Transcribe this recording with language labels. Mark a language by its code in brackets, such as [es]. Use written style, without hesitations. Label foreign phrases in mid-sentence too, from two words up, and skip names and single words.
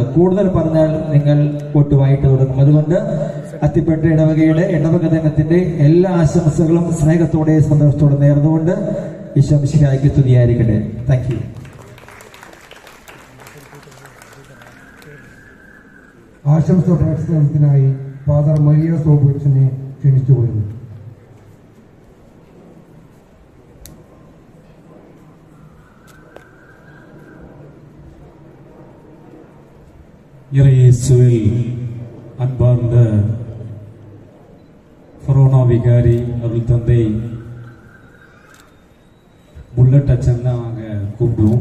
[ml] കൂടുതൽ പറഞ്ഞാൽ നിങ്ങൾ ഒട്ടുമായിട്ട് തുടങ്ങും. അതുകൊണ്ട് അത്തിപ്പറ്റ ഇടവകയുടെ ഇടവക ദിനത്തിന്റെ എല്ലാ ആശംസകളും സ്നേഹത്തോടെ സന്തോഷത്തോടെ നേർന്നുകൊണ്ട് ഈശോ മിശിഹായ്ക്ക് സ്തുതിയായിരിക്കട്ടെ. [en] thank you. [ml] ആശംസ പ്രകടനത്തിനായി ഫാദർ മരിയ സോബോച്ചനെ ക്ഷണിച്ചുകൊള്ളുന്നു. [ta] இறையேசுவில் அன்பார்ந்த ஃபரோனா விகாரி அருள் தந்தை புல்லட் அச்சன் தான் நாங்கள் கூப்பிடுவோம்.